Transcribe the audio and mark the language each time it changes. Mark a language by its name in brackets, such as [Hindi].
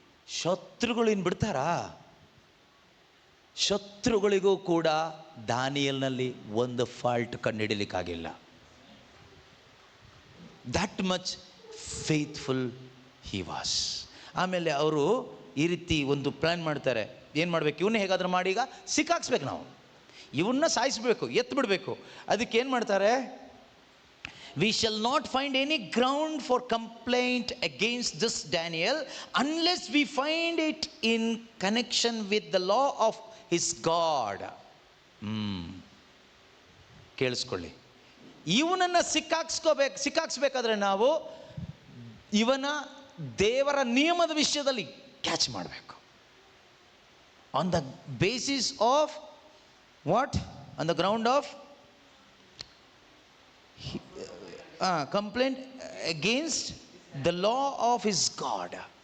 [Kannada] ಶತ್ರುಗಳು ಇನ್ನು ಬಿಡ್ತಾರಾ? ಶತ್ರುಗಳಿಗೂ ಕೂಡ ದಾನಿಯಲ್ನಲ್ಲಿ ಒಂದು fault ಕಂಡುಹಿಡಿಲಿಕ್ಕಾಗಿಲ್ಲ. [English] That much faithful he was. [Kannada] ಆಮೇಲೆ ಅವರು ಈ ರೀತಿ ಒಂದು ಪ್ಲ್ಯಾನ್ ಮಾಡ್ತಾರೆ. ಏನು ಮಾಡಬೇಕು? ಇವನ್ನ ಹೇಗಾದ್ರೂ ಮಾಡಿ ಈಗ ಸಿಕ್ಕಾಕ್ಸ್ಬೇಕು, ನಾವು ಇವನ್ನ ಸಾಯಿಸ್ಬೇಕು, ಎತ್ತು ಬಿಡಬೇಕು. ಅದಕ್ಕೆ ಏನು ಮಾಡ್ತಾರೆ? [English] We shall not find any ground for complaint against this Daniel unless we find it in connection with the law of his God. [Kannada] ಕೇಳಿಸ್ಕೊಳ್ಳಿ, ಇವನನ್ನು ಸಿಕ್ಕಾಕ್ಸ್ಬೇಕಾದ್ರೆ ನಾವು ಇವನ ದೇವರ ನಿಯಮದ ವಿಷಯದಲ್ಲಿ ಕ್ಯಾಚ್ ಮಾಡಬೇಕು. [English] On the basis of what? On the ground of complaint against the law of his God.